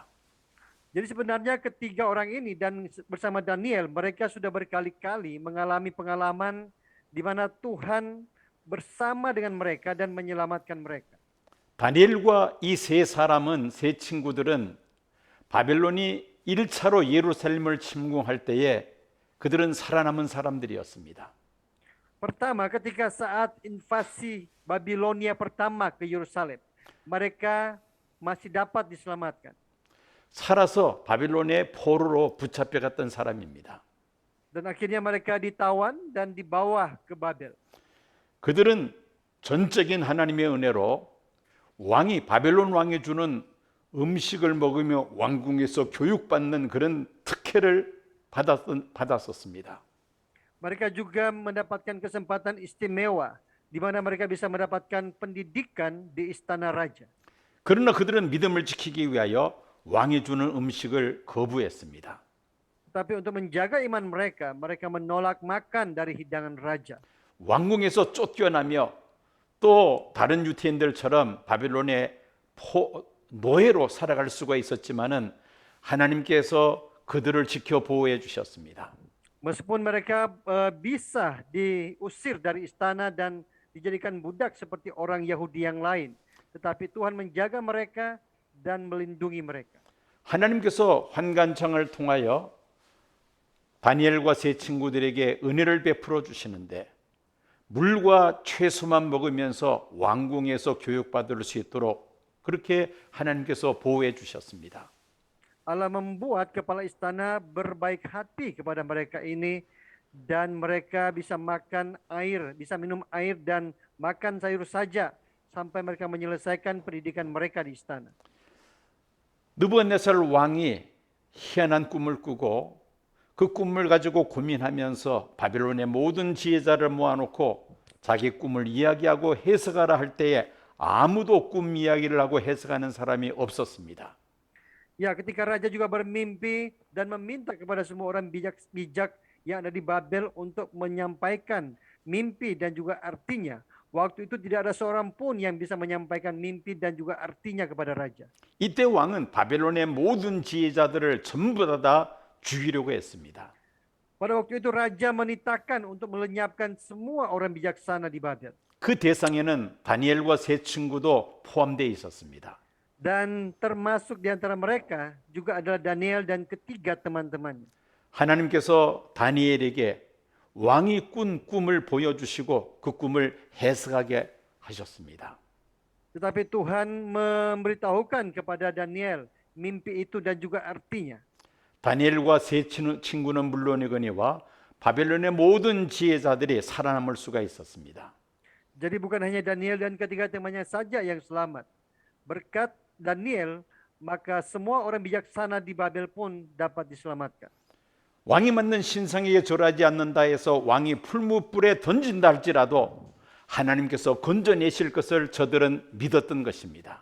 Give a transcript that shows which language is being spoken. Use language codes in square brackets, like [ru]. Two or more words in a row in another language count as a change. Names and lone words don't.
[id] Jadi sebenarnya ketiga orang ini dan bersama Daniel, mereka sudah berkali-kali mengalami pengalaman di mana Tuhan bersama dengan mereka dan menyelamatkan mereka. [ko] 다니엘과 이 세 사람은, 세 친구들은 바벨론이 1차로 예루살렘을 침공할 때에 그들은 살아남은 사람들이었습니다. [id] Pertama, ketika saat invasi Babilonia pertama ke Yerusalem, mereka masih dapat diselamatkan. [ko] 살아서 바빌론의 포로로 붙잡혀갔던 사람입니다. [id] Dan akhirnya mereka ditawan dan dibawa ke Babel. [ko] 그들은 전적인 하나님의 은혜로 왕이 바벨론 왕이 주는 음식을 먹으며 왕궁에서 교육받는 그런 특혜를 받았었습니다. [id] Mereka juga mendapatkan kesempatan istimewa di mana mereka bisa mendapatkan pendidikan di istana raja. [ko] 그러나 그들은 믿음을 지키기 위하여 왕이 주는 음식을 거부했습니다. [id] Tapi untuk menjaga iman mereka, mereka menolak makan dari hidangan raja. [ko] 왕궁에서 쫓겨나며 또 다른 유태인들처럼 바벨론의 노예로 살아갈 수가 있었지만은 하나님께서 그들을 지켜 보호해 주셨습니다. [id] Meskipun mereka bisa diusir dari istana dan dijadikan budak seperti orang Yahudi yang lain, tetapi Tuhan menjaga mereka dan melindungi mereka. [ko] 하나님께서 환관창을 통하여 다니엘과 세 친구들에게 은혜를 베풀어 주시는데 물과 채소만 먹으면서 왕궁에서 교육받을 수 있도록 그렇게 하나님께서 보호해 주셨습니다. [id] Allah membuat kepala istana berbaik hati kepada mereka ini dan mereka bisa makan air, bisa minum air dan makan sayur saja sampai mereka menyelesaikan pendidikan mereka di istana. [ko] 느부갓네살 왕이 희한한 꿈을 꾸고 그 꿈을 가지고 고민하면서 바벨론의 모든 지혜자를 모아놓고 자기 꿈을 이야기하고 해석하라 할 때에 아무도 꿈 이야기를 하고 해석하는 사람이 없었습니다. [id] Ya, ketika raja juga bermimpi dan meminta kepada semua orang bijak yang ada di Babel untuk menyampaikan mimpi dan juga artinya. Waktu itu tidak ada seorang pun yang bisa menyampaikan mimpi dan juga artinya kepada raja. [ko] 이때 왕은 바벨론의 모든 지혜자들을 전부 다 죽이려고 했습니다. [id] Pada waktu itu raja menitahkan untuk melenyapkan semua orang bijaksana di Babel. [ko] 그 대상에는 다니엘과 세 친구도 포함되어 있었습니다. [id] Dan termasuk di antara mereka juga adalah Daniel dan ketiga teman-temannya. [ko] 하나님께서 다니엘에게 왕이 꾼 꿈을 보여주시고 그 꿈을 해석하게 하셨습니다. [id] Tetapi Tuhan memberitahukan kepada Daniel mimpi itu dan juga artinya. [ko] 다니엘과 세 친구는 물론이거니와 바벨론의 모든 지혜자들이 살아남을 수가 있었습니다. [id] Jadi bukan hanya Daniel dan ketiga temannya saja yang selamat. Berkat Daniel, maka semua orang bijaksana di Babel pun dapat diselamatkan. [ko] 왕이 만든 신상에게 절하지 않는다 해서 왕이 풀무불에 던진다 할지라도 하나님께서 건져내실 것을 저들은 믿었던 것입니다.